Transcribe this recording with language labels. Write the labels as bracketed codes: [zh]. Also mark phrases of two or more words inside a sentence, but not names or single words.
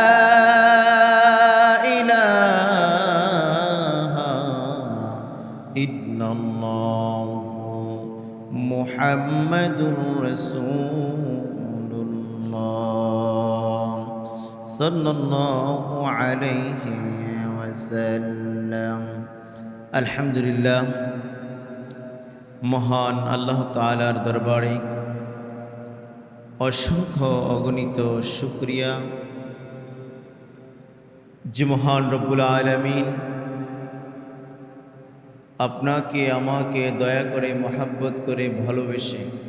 [ar] الہ الا اللہ، محمد رسول اللہ صلی اللہ علیہ وسلم. [bn] আলহামদুলিল্লাহ, মহান আল্লাহ তাআলার দরবারে অসংখ্য অগণিত শুকরিয়া যে মহান রব্বুল আলামিন আপনাকে আমাকে দয়া করে মহব্বত করে ভালোবেসে